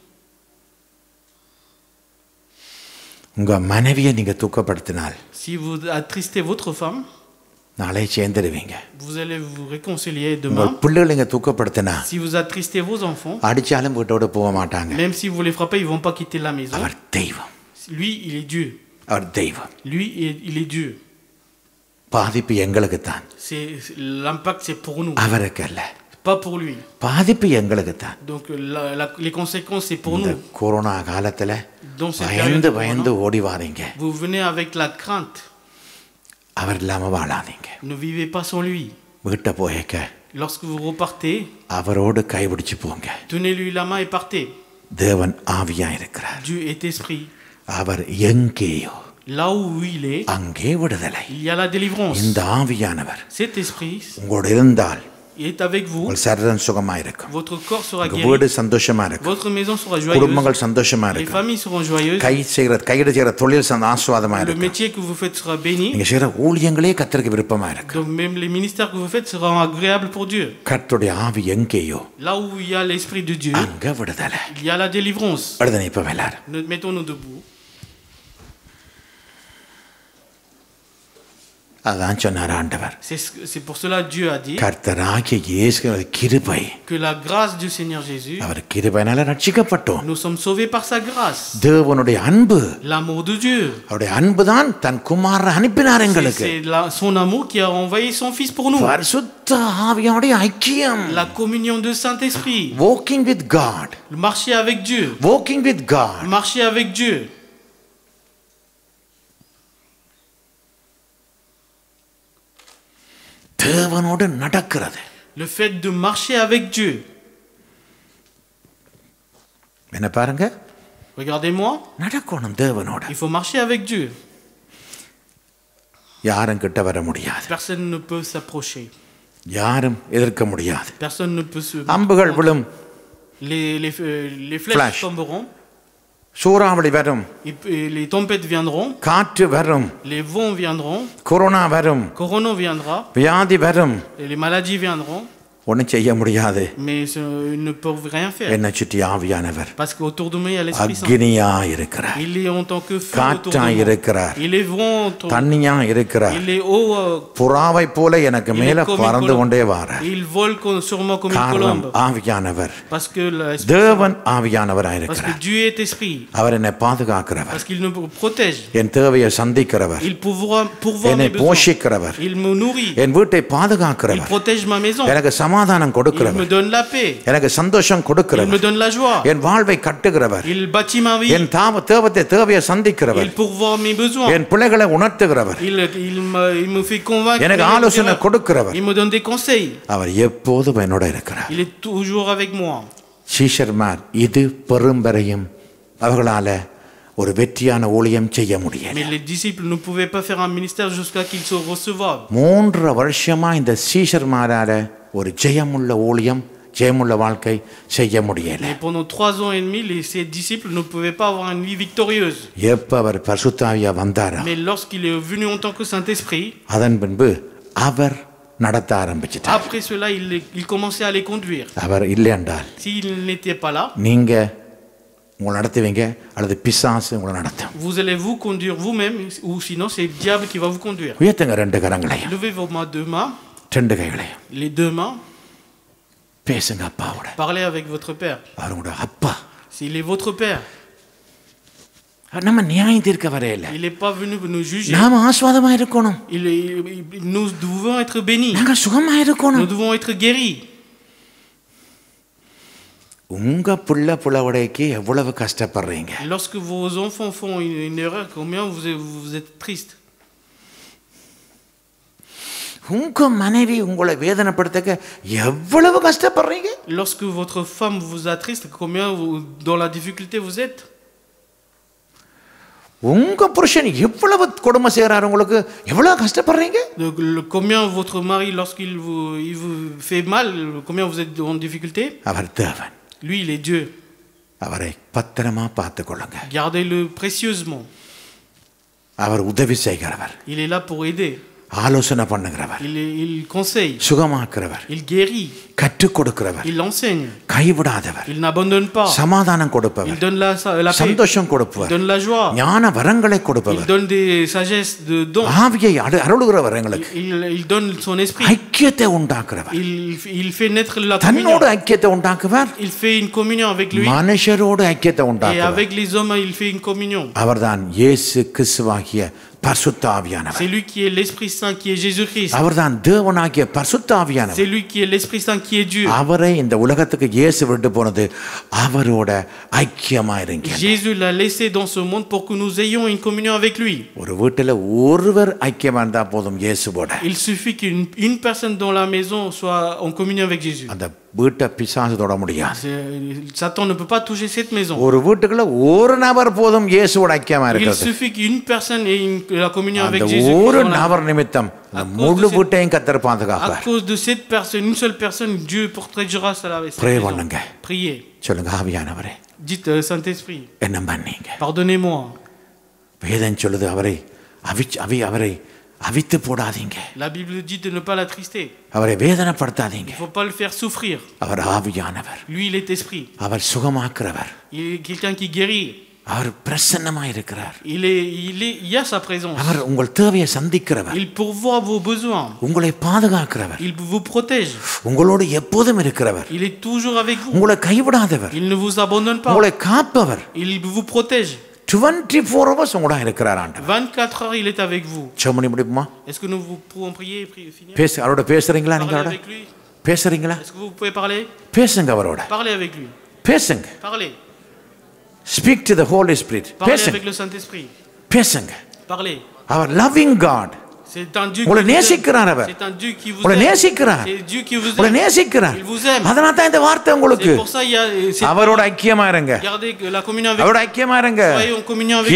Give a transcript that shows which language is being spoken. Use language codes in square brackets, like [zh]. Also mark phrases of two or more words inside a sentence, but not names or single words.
[ta] உங்க மனைவியை நீங்க தூக்கப்படுத்தினால் [fr] Si vous attristez votre femme, [ta] நாளை சேர்ந்துடுவீங்க. [fr] vous allez vous réconcilier [ta] உங்கள் [fr] demain. [ta] பிள்ளைகளை நீங்க தூக்கப்படுத்தினா [fr] Si vous attristez vos enfants, [ta] அடிச்சாலும் வீட்டோட போக மாட்டாங்க. [fr] même si vous les frappez, ils ne vont pas quitter la maison. [ta] அவர் தெய்வம். [fr] Lui, il est Dieu. [ta] அவர் தெய்வம். [fr] Lui, il est Dieu. [ta] பாதிப்பு எங்களுக்கு தான், [fr] L'impact, c'est pour nous, [ta] அவருக்கு அல்ல. [fr] pas pour lui. [ta] பாதிப்பு எங்களுக்கு தான். [fr] Donc les conséquences, c'est pour [ta] இந்த [fr] nous. [ta] கொரோனா காலத்துல [fr] Dans cette [ta] பயந்து [fr] période, [ta] பயந்து ஓடி வாரீங்க. [fr] vous venez avec la crainte. [ta] அவர் இல்லாம வாழாதீங்க. [fr] Ne vivez pas sans lui. [ta] வீட்டை போயக்க [fr] Lorsque vous repartez, [ta] அவரோடு கைபிடிச்சு போங்க. [fr] tenez-lui la main et partez. [ta] தேவன் ஆவியா இருக்கிறார். [fr] Dieu est esprit. [ta] அவர் எங்கேயோ [fr] Là où il est, [ta] அங்கே விடுதலை. [fr] il y a la délivrance. [ta] இந்த ஆவியானவர் [fr] Cet esprit, [ta] உங்களோட இருந்தால் [fr] est avec vous, [ta] உங்கள் சரீரம் சுகமா இருக்கும், [fr] votre corps sera [ta] உங்க [fr] guéri, [ta] வீடு சந்தோஷமா இருக்கும், [fr] votre maison sera joyeuse, [ta] குடும்பங்கள் சந்தோஷமா [fr] les [ta] இருக்கும், [fr] familles seront joyeuses, [ta] கையிட செய்கிற தொழில் ஆசுவாதமா [fr] le [ta] இருக்கும், [fr] métier que vous faites sera béni, [ta] நீங்க செய்கிற ஊழியங்களே கர்த்தருக்கு விருப்பமா இருக்கும். [fr] donc même les ministères que vous faites seront agréables pour Dieu. [ta] கர்த்தருடைய ஆவி எங்கேயோ [fr] Là où il y a l'Esprit de Dieu, [ta] அங்க விடுதலை. [fr] il y a la délivrance. [ta] எழுத இப்ப எல்லாரும் [fr] Mettons-nous debout. [ta] அதான் சொன்னார் ஆண்டவர். [fr] C'est pour cela Dieu a dit [ta] கர்த்தராகிய இயேசுவின் கிருபை, [fr] que la grâce du Seigneur Jésus, [ta] அவர் கிருபையினால ரட்சிக்கப்பட்டோம். [fr] nous sommes sauvés par sa grâce. [ta] தேவனுடைய அன்பு, [fr] L'amour de Dieu. [ta] அவருடைய அன்பு தான் தன் குமாரனை அனுப்பினார் எங்களுக்கு. [fr] C'est son amour qui a envoyé son Fils pour nous. [ta] பரிசுத்த ஆவியோட ஐக்கியம், [fr] La communion de Saint-Esprit. [en] walking with God, [fr] Marcher avec Dieu. [en] walking with God. [fr] Marcher avec Dieu. [ta] தேவனோடு நடக்கிறது. [fr] Le fait de marcher avec Dieu. [ta] என்ன பாருங்க, [fr] Regardez-moi, [ta] நடக்கணும் தேவனோட. [fr] il faut marcher avec Dieu. [ta] யாரும் கிட்ட வர முடியாது, [fr] Personne ne peut s'approcher. [ta] யாரும் எதிர்க்க முடியாது. [fr] Personne ne peut se... [ta] அம்புகள் விழும், [fr] Les flèches Flash. tomberont, [ta] சூறாவளி வரும், [fr] les tempêtes viendront, [ta] காற்று வரும், [fr] les vents viendront, [ta] கொரோனா வரும், [fr] corona viendra, [ta] வியாதி வரும், [fr] et les maladies viendront, [ta] ஒன்றும் செய்ய முடியாது. [fr] mais ils ne peuvent rien faire. [ta] என்னை சுற்றி ஆவியானவர் [fr] Parce qu'autour de moi, il y a l'Esprit Saint. [ta] அக்னியா இருக்கிறார், [fr] Il est en tant que feu autour [ta] காற்றா [fr] de moi. [ta] இருக்கிறார், [fr] Il est vent autour. [ta] தண்ணியா இருக்கிறார். [fr] Il est haut. [ta] புறாவை போல எனக்கு [fr] Il [ta] மேல [fr] est comme une [ta] பறந்து [fr] colombe. [ta] கொண்டே வாரார். [fr] Il vole sur moi comme une [ta] காரணம் [fr] colombe. [ta] ஆவியானவர், [fr] Parce que [ta] தேவன் ஆவியானவராக [fr] parce que [ta] இருக்கிறார். [fr] Dieu est esprit. [ta] அவர் என்னை பாதுகாக்கிறவர், [fr] Parce qu'il nous protège. [ta] என் தேவையை சந்திக்கிறவர், [fr] Il pourvoir [ta] என்னை [fr] mes besoins. [ta] போஷிக்கிறவர், [fr] Il me nourrit. [ta] என் வீட்டை [fr] Il [ta] பாதுகாக்கிறவர், [fr] protège ma maison. [ta] எனக்கு சமாதானம் [fr] Il [ta] கொடுக்கிறவர், [fr] me donne la paix. [ta] எனக்கு சந்தோஷம் [fr] Il me [ta] கொடுக்கிறவர், [fr] donne la joie. [ta] என் வாழ்வை கட்டுகிறவர், [fr] Il bâtit ma vie. [ta] என் தேவையை சந்திக்கிறவர், [fr] Il pourvoit mes besoins. [ta] என் பிள்ளைகளை உணர்த்துகிறவர், [fr] Il me fait convaincre. [ta] எனக்கு ஆலோசனை கொடுக்கிறவர். [fr] Il me donne des conseils. [ta] அவர் எப்போதும் என்னோட இருக்கிறார். [fr] Il est toujours avec moi. [ta] சீஷர்மார் இது பெரும்பெறையும் அவர்களால ஒரு வெற்றியான ஊழியம் செய்ய முடியல. [fr] Mais les disciples ne pouvaient pas faire un ministère jusqu'à qu'ils soient recevables. [ta] 3 வருஷமா இந்த சீஷர்மாரால ஒரு ஜெயமுள்ள ஊழியம், ஜெயமுள்ள வாழ்க்கை செய்ய முடியல. [fr] Mais pendant 3 ans et demi, ces disciples ne pouvaient pas avoir une vie victorieuse. [ta] எப்ப அவர் பரிசுத்தாவியா வந்தாரோ, [fr] Mais lorsqu'il est venu en tant que Saint-Esprit, [ta] அதன் பின்பு அவர் நடத்த ஆரம்பிச்சிட்டார். [fr] après cela, il commençait à les conduire. [ta] அவர் இல்லை என்றால் [fr] S'il n'était pas là, [ta] நீங்க உங்களை நடத்துவீங்க அல்லது பிசாசு உங்களை நடத்தும். [fr] vous allez vous conduire vous-même, ou sinon c'est le diable qui va vous conduire. [ta] உயர்த்துங்க 2 கரங்களையும், [fr] Levez vos deux mains, [ta] 2 கைகளையும், [fr] les 2 mains, [ta] பேசுங்க அப்பாவோட. [fr] parlez avec votre Père. [ta] அவர் உங்களோட அப்பா. [fr] S'il est votre Père, [ta] நம்ம நியாயம் தீர்க்க வரையில, [fr] il n'est pas venu nous juger. [ta] நாம ஆஸ்வாதமா இருக்கணும், [fr] Nous devons être bénis. [ta] நாங்க சுகமா [fr] Nous [ta] இருக்கணும். [fr] devons être guéris. [ta] உங்க புள்ளவுடைக்கு எவ்வளவு கஷ்டப்படுறீங்க. [fr] Lorsque vos enfants font une erreur, combien vous êtes triste. [ta] உங்க மனைவி உங்களை வேதனைப்படுத்தக்க எவ்வளவு கஷ்டப்படுறீங்க. [fr] Lorsque votre femme vous attriste, combien dans la difficulté vous êtes. [ta] உங்க புருஷன் எவ்வளவு கொடுமை செய்யறாரு, உங்களுக்கு எவ்வளவு கஷ்டப்படுறீங்க. [fr] Combien votre mari, lorsqu'il vous fait mal, combien vous êtes en difficulté. [ta] அவர் தேவன், [fr] Lui, il est Dieu. [ta] அவரை பத்திரமா பார்த்து கொள்ளுங்க. [fr] Gardez-le précieusement. [ta] அவர் உதவி செய்கிறவர், [fr] Il est là pour aider. [ta] ஆலோசனை பண்ணுகிறவர், [fr] Il conseille. [ta] சுகமாக்குறவர், [fr] Il guérit. [ta] கற்றுக் கொடுக்கிறவர், [fr] Il enseigne. [ta] கைவிடாதவர், [fr] Il n'abandonne pas. [ta] சமாதானம் [fr] Il [ta] கொடுப்பவர், [fr] donne la paix. [ta] சந்தோஷம் [fr] Il [ta] கொடுப்பவர், [fr] donne la joie. [ta] ஞான வரங்களை [fr] Il [ta] கொடுப்பவர், [fr] donne des sagesses, de dons. [ta] ஆவியை அருளுகிறவர், எங்களுக்கு [fr] Il donne son esprit. [ta] ஐக்கியத்தை உண்டாக்குறவர், [fr] Il fait naître la [ta] தன்னோடு [fr] communion. [ta] ஐக்கியத்தை உண்டாக்குவார், [fr] Il fait une communion avec lui. [ta] மனுஷரோடு ஐக்கியத்தை [fr] Et [ta] உண்டாக்குவார். [fr] avec les hommes, il fait une communion. [ta] அவர்தான் இயேசு கிறிஸ்துவாகிய பரிசுத்த ஆவியானவர். [fr] C'est lui qui est l'Esprit Saint, qui est Jésus-Christ. [ta] அவர்தான் தேவனாகிய பரிசுத்த ஆவியானவர். [fr] C'est lui qui est l'Esprit Saint, qui est Dieu. [ta] அவரை இந்த உலகத்துக்கு இயேசு விட்டு போனது அவரோட ஐக்கியமா இருங்க. [fr] Jésus l'a laissé dans ce monde pour que nous ayons une communion avec lui. [ta] ஒரு வீட்டில் ஒருவர் ஐக்கியமா இருந்தா போதும் இயேசுவோட. [fr] Il suffit qu'une personne dans la maison soit en communion avec Jésus. [ta] அந்த வீட்டை பிசாசு தொட முடியாது. [fr] Satan ne peut pas toucher cette maison. [ta] ஒரு வீட்டுக்குள்ள ஒரு நபர் போதும் இயேசுவோட ஐக்கியமா [fr] Il [ta] இருக்கிறது. [fr] suffit qu'une personne ait la communion avec [ta] அந்த [fr] Jésus. [ta] ஒரு நபர் நிமித்தம் முழு வீட்டையும் கர்த்தர் [fr] À [ta] பாதுகாப்பார். [fr] cause de cette personne, une seule personne, Dieu protégera cela avec cette Pray maison. [ta] பண்ணுங்க. [fr] Priez. [ta] சொல்லுங்க ஆவியானவரே [fr] Dites, Saint-Esprit, [ta] என்ன பண்ணீங்க. [fr] pardonnez-moi. [ta] வேதம் சொல்லுது அவரை அவித்து போடாதீங்க. [fr] La Bible dit de ne pas l'attrister. [ta] அவரை வேதனைப்படுத்தாதீங்க. [fr] Il ne faut pas le faire souffrir. [ta] அவர் ஆவியானவர். [fr] Lui, il est esprit. [ta] அவர் சுகமாக்குறவர். [fr] Il est quelqu'un qui guérit. [ta] அவர் பிரசன்னமா இருக்கிறார். [fr] Il y a sa présence. [ta] அவர் உங்கள் தேவையை சந்திக்கிறவர். [fr] Il pourvoit vos besoins. [ta] உங்களை பாதுகாக்கிறவர். [fr] Il vous protège. [ta] உங்களோடு எப்போதும் இருக்கிறவர். [fr] Il est toujours avec vous. [ta] உங்களை கைவிடாதவர். [fr] Il ne vous abandonne pas. [ta] உங்களை காப்பவர். [fr] Il vous protège. [ta] 24 hours உங்களோட இருக்கிறார் ஆண்டவர். [fr] 24 heures, il est avec vous. [ta] ஜெபம் முடியுமா? [fr] Est-ce que nous vous pouvons prier et finir? [ta] அவரோட பேசுறீங்களா நீங்க? [fr] Parlez [ta] அவரோட [fr] avec lui. [ta] பேசுறீங்களா? [fr] Est-ce que vous pouvez parler? [ta] பேசுங்க அவரோட. [fr] Parlez avec lui. [ta] பேசுங்க. [fr] Parlez. [en] Speak to the Holy Spirit. [fr] Parlez [ta] பேசுங்க. [fr] avec le Saint-Esprit. [ta] பேசுங்க. [fr] Parlez. [en] அவர் loving God. [fr] C'est un Dieu [ta] உங்களை [fr] qui vous [ta] நேசிக்கிறார் [fr] aime. [ta] அவர். [fr] C'est un Dieu qui vous [ta] உங்களை [fr] aime. [ta] நேசிக்கிறார். [fr] C'est Dieu qui vous [ta] உங்களை [fr] aime. [ta] நேசிக்கிறார். [fr] Il vous aime. [ta] அதனால தான் இந்த வார்த்தை உங்களுக்கு. [fr] C'est pour ça il y a [ta] அவரோட ஐக்கியமா இருங்க. [fr] gardez la communion avec [ta] அவரோட ஐக்கியமா இருங்க. [fr] Soyez en communion avec